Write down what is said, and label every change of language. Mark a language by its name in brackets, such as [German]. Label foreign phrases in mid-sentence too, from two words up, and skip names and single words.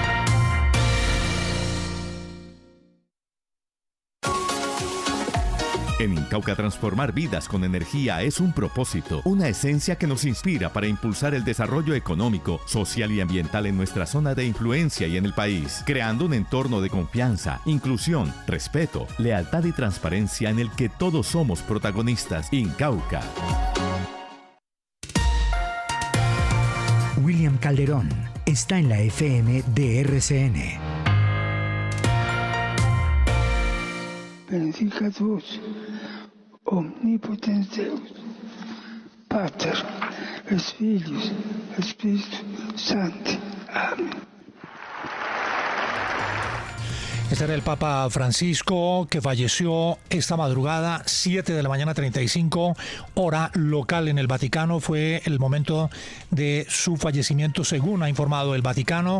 [Spanish] En Incauca, transformar vidas con energía es un propósito, una esencia que nos inspira para impulsar el desarrollo económico, social y ambiental en nuestra zona de influencia y en el país, creando un entorno de confianza, inclusión, respeto, lealtad y transparencia en el que todos somos protagonistas. Incauca. William Calderón está en la FM de RCN. [Latin] Benedicat vos, omnipotens Deus, Pater, et Filius, et Spiritus Sancti. Amén. [Spanish] Este era el Papa Francisco, que falleció esta madrugada, 7 de la mañana 35, hora local en el Vaticano. Fue el momento de su fallecimiento, según ha informado el Vaticano.